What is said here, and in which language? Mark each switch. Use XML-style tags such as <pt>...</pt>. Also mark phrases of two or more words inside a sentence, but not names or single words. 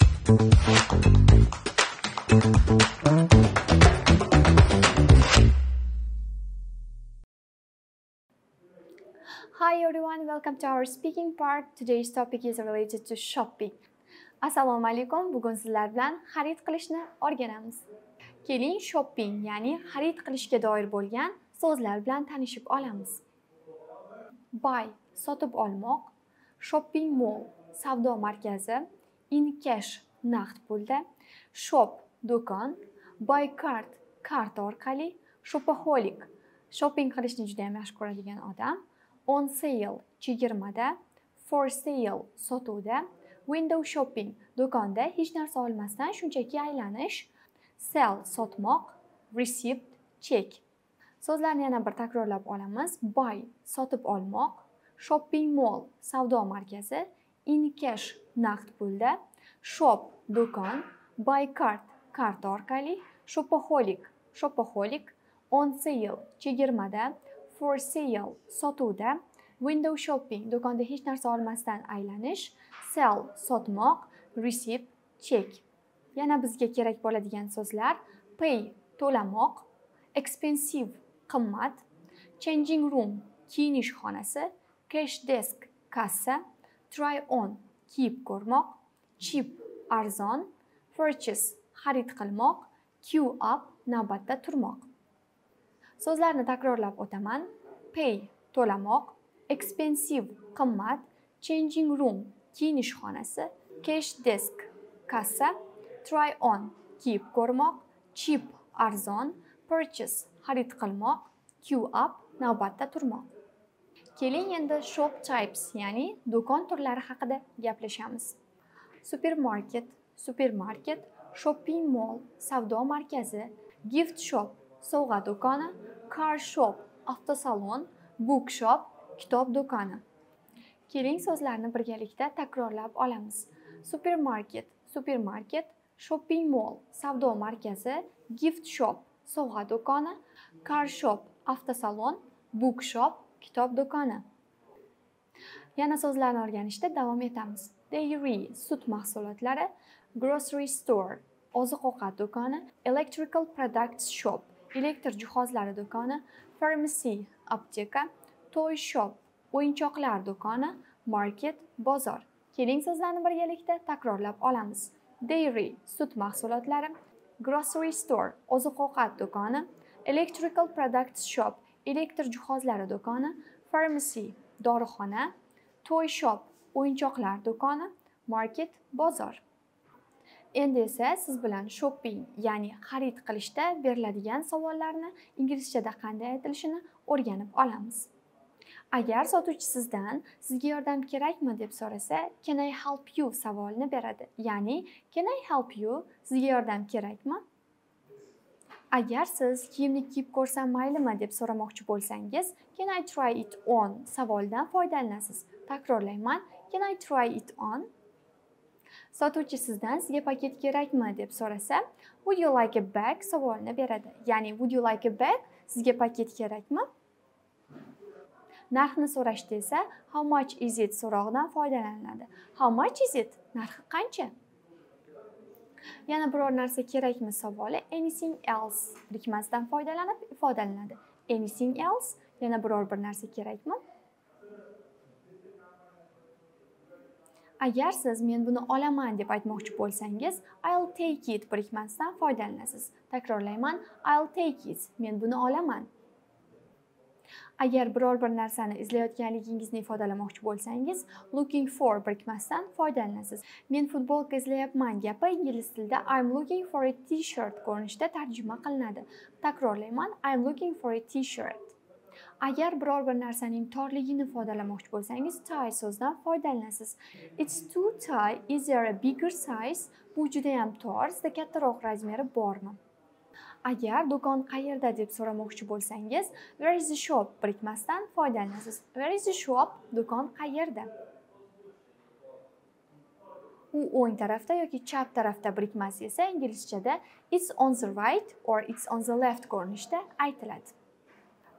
<en>Hi everyone, welcome to our speaking part. Today's topic is related to shopping.</en> <uz>Assalomu alaykum. Bugun sizlar bilan xarid qilishni o'rganamiz. Keling, shopping, ya'ni xarid qilishga doir bo'lgan so'zlar bilan tanishib olamiz. Buy, sotib olmoq.</uz> <en>Shopping mall,</en> <uz>savdo markazi.</uz> <en>In cash,</en> <uz>naqd pulda. Shop, do'kon.</uz> <en>Buy card,</en> <uz>karta orqali. Shopaholic, shopping qilishni juda ham yaxshi ko'radigan odam.</uz> <en>On sale,</en> <uz>chegirmada.</uz> <en>For sale,</en> <uz>sotuvda.</uz> <en>Window shopping,</en> <uz>do'konda hech narsa olmasdan shunchaki aylanish. Sell, sotmoq. Receipt, chek. So'zlarni yana bir takrorlab olamiz. Buy, sotib olmoq.</uz> <en>Shopping mall,</en> <uz>savdo markazi.</uz> <en>In cash,</en> <uz>naqd pulda. Shop, do'kon.</uz> <en>Buy card,</en> <uz>karta orqali.</uz> <en>Shopaholic, shopaholic. On sale,</en> <uz>chegirmada.</uz> <en>For sale,</en> <uz>sotuvda.</uz> <en>Window shopping,</en> <uz>do'konda hech narsa olmasdan aylanish. Sell, sotmoq. Receipt, chek. Yana bizga kerak bo'ladigan so'zlar: pay, to'lamoq. Expensive, qimmat.</uz> <en>Changing room,</en> <uz>kiyinish xonasi.</uz> <en>Cash desk, kassa. Try on,</en> <uz>kiyib ko'rmoq. Cheap, arzon. Purchase, xarid qilmoq.</uz> <en>Queue up,</en> <uz>navbatda turmoq. So'zlarni takrorlab o'taman. Pay, to'lamoq. Expensive, qimmat.</uz> <en>Changing room,</en> <uz>kiyinish xonasi.</uz> <en>Cash desk, kassa. Try on,</en> <uz>kiyib ko'rmoq. Cheap, arzon. Purchase, xarid qilmoq.</uz> <en>Queue up,</en> <uz>navbatda turmoq. Keling endi</uz> <en>shop types,</en> <uz>ya'ni do'kon turlari haqida gaplashamiz.</uz> <en>Supermarket, supermarket. Shopping mall,</en> <uz>savdo markazi.</uz> <en>Gift shop,</en> <uz>sovg'a do'koni.</uz> <en>Car shop, avtosalon. Book shop,</en> <uz>kitob do'koni. Keling so'zlarni birgalikda takrorlab olamiz.</uz> <en>Supermarket, supermarket. Shopping mall,</en> <uz>savdo markazi.</uz> <en>Gift shop,</en> <uz>sovg'a do'koni.</uz> <en>Car shop, avtosalon. Book shop,</en> <uz>kitob do'koni. Yana so'zlarni o'rganishda davom etamiz. Dairy, sut mahsulotlari.</uz> <en>Grocery store,</en> <uz>oziq-ovqat do'koni.</uz> <en>Electrical products shop,</en> <uz>elektr jihozlari do'koni. Pharmacy, apteka.</uz> <en>Toy shop,</en> <uz>o'yinchoqlar do'koni. Market, bozor. Keling so'zlarni birgalikda takrorlab olamiz. Dairy, sut mahsulotlari.</uz> <en>Grocery store,</en> <uz>oziq-ovqat do'koni.</uz> <en>Electrical products shop,</en> <uz>elektr jihozlari do'koni. Pharmacy, dorixona.</uz> <en>Toy shop,</en> <uz>o'yinchoqlar do'koni. Market, bozor. Endi esa siz bilan shopping, ya'ni xarid qilishda beriladigan savollarni inglizchada qanday aytilishini o'rganib olamiz. Agar sotuvchi sizdan sizga yordam kerakmi deb so'rasa,</uz> <en>can I help you</en> <uz>savolini beradi.</uz> <en>Ya'ni can I help you,</en> <uz>sizga yordam kerakmi? Agar siz kiyimni kiyib ko'rsam maylimi deb so'ramoqchi bo'lsangiz,</uz> <en>can I try it on</en> <uz>savolidan foydalanasiz. Takrorlayman,</uz> <en>can I try it on?</en> <uz>Sotuvchi sizdan sizga paket kerakmi deb so'rasa,</uz> <en>would you like a bag</en> <uz>savolini beradi.</uz> <en>Ya'ni would you like a bag,</en> <uz>sizga paket kerakmi? Narxni so'rashda esa</uz> <en>how much is it</en> <uz>so'rog'idan foydalaniladi.</uz> <en>How much is it?</en> <uz>Narxi qancha? Yana biror narsa kerakmi savoli</uz> <en>anything else</en> <uz>birikmasidan foydalanib ifodalanadi.</uz> <en>Anything else,</en> <uz>yana biror bir narsa kerakmi? Agar siz men buni olaman deb aytmoqchi bo'lsangiz,</uz> <en>I'll take it</en> <uz>birikmasidan foydalanasiz. Takrorlayman,</uz> <en>I'll take it,</en> <uz>men buni olaman. Agar biror bir narsani izlayotganligingizni ifodalamoqchi bo'lsangiz,</uz> <en>looking for</en> <uz>birikmasidan foydalanasiz. Men futbolka izlayapman gapi ingliz tilida</uz> <en>I'm looking for a t-shirt</en> <uz>ko'rinishda tarjima qilinadi. Takrorlayman,</uz> <en>I'm looking for a t-shirt.</en> <uz>Agar biror bir narsaning torligini ifodalamoqchi bo'lsangiz, tie so'zidan foydalanasiz.</uz> <en>It's too tight, is there a bigger size?</en> <uz>Bu juda ham tor, sizda kattaroq razmeri bormi? Agar do'kon qayerda deb so'ramoqchi bo'lsangiz,</uz> <en>where is the shop</en> <uz>birikmasidan foydalanasiz.</uz> <en>Where is the shop?</en> <uz>Do'kon qayerda? U o'ng tarafda yoki chap tarafda birikmasi esa inglizchada</uz> <en>it's on the right or it's on the left</en> <uz>ko'rinishda aytiladi.</uz>